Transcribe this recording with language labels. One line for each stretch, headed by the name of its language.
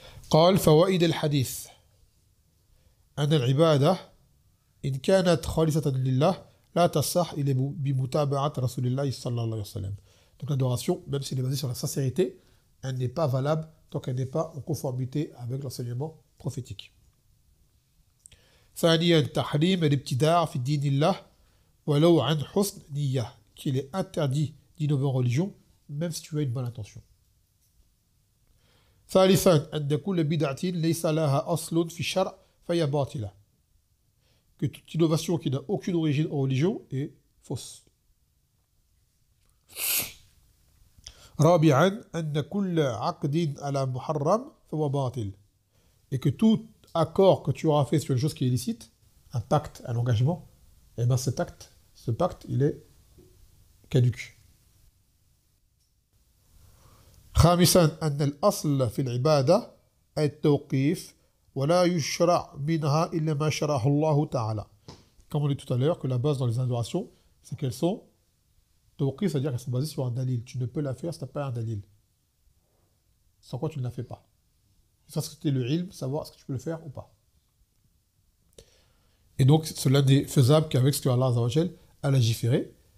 Arabic: قال فوائد الحديث أن العبادة إن كانت خالصة لله لا تصح إلا بمتابعة رسول الله صلى الله عليه وسلم.
French: Donc l'adoration, même si elle est basée sur la sincérité, elle n'est pas valable tant qu'elle n'est pas en conformité avec l'enseignement prophétique.
Arabic: ثانيا تحريم الابتداع في دين الله ولو عن حسن نية,
French: qu'il est interdit d'innover en religion même si tu as une bonne intention.
Arabic: ثالثا أن كل بدعة ليس لها أصل في الشرع فهي باطلة,
French: que toute innovation qui n'a aucune origine en religion est fausse.
Arabic: رابعا أن كل عقد على محرم فهو باطل,
French: et que tout accord que tu auras fait sur une chose qui est illicite, un pacte, un engagement, et bien ce pacte, il est caduc.
Arabic: خامسا أن الأصل في العبادة التوقيف ولا يشرع منها إلا ما شرعه الله تعالى.
French: Comme on dit tout à l'heure, que la base dans les adorations, c'est qu'elles sont tawqif, c'est-à-dire qu'elles sont basées sur un dalil. Tu ne peux la faire si tu n'as pas un dalil. Sans quoi tu ne la fais pas. Ça, c'était le ilm, savoir est-ce que tu peux le faire ou pas. Et donc, cela n'est faisable qu'avec ce que Allah Azza wa Jal a légiféré.